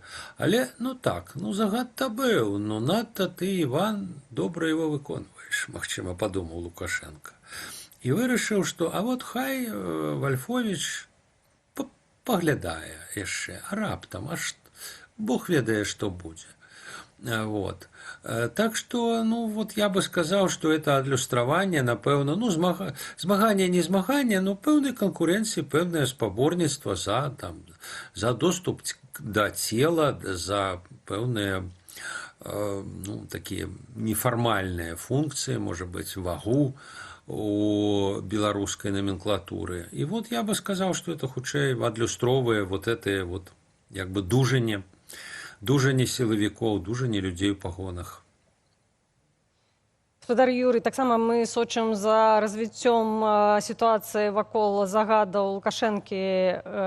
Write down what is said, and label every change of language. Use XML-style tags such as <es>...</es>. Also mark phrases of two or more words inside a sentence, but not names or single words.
<be>Але, ну так, ну загад-то быў, ну надта ты, Іван, добра его выконваеш, магчыма, падумаў Лукашенко. І вырашыў, што а вот хай Вальфовіч паглядае яшчэ, а раптам, аж Бог ведае, што будзе.</be> <ru>Вот. Так что, ну, вот я бы сказал, что это</ru> <be>адлюстраванне, напэўна, ну, змаганне, не змаганне, но пэўнай канкурэнцыі, пэўнае спаборніцтва за доступ да цела, за пэўныя, ну, такія нефармальныя функцыі, можа быць, вагу у беларускай номенклатуры.</be> <ru>И вот я бы сказал, что это</ru> <be>хутчэй адлюстроўвае вот это вот, як бы, дужанне сілавікоў, дужанне людзей у пагонах. Гаспадар Юрый, таксама мы сочым за развіццём сітуацыі вакол загадаў Лукашэнкі,</be>